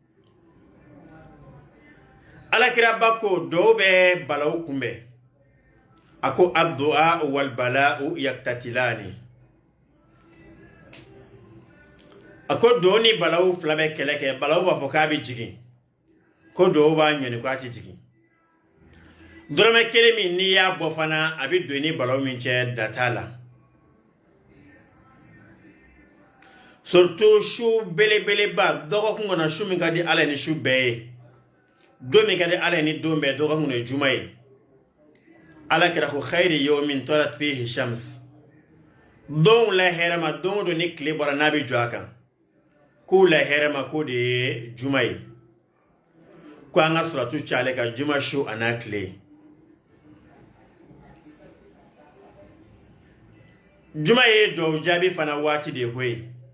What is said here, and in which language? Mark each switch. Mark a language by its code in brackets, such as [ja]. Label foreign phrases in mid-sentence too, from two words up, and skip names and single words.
[bm] alakira ba ko dɔw bɛ balawu kunbɛn a ko [ar] الدعاء والبلاء يقتتلان [bm] a ko dɔw ni balawu fila bɛ kɛlɛ kɛ balawu b'a fɔ k'a bɛ jigin ko dɔw b'a ɲɔni ko a tɛ jigin dɔrɔmɛ kelen min n'i y'a bɔ fana a bɛ don ni balawu min cɛ da t'a la surtout su belebeleba dɔgɔkun kɔnɔ su min ka di ala ni su bɛɛ ye don min ka di ala ni don bɛɛ dɔgɔkun kɔnɔ ye juma ye ala kira ko [ar] خير يوم طلعت فيه الشمس [bm] don la hɛrɛma don do ni tile bɔra n'a bɛ jɔ a kan k'u la hɛrɛma ko de ye juma ye ko an ka suratu cayale ka juma su a n'a tile juma ye duwawu jaabi fana waati de ye koyi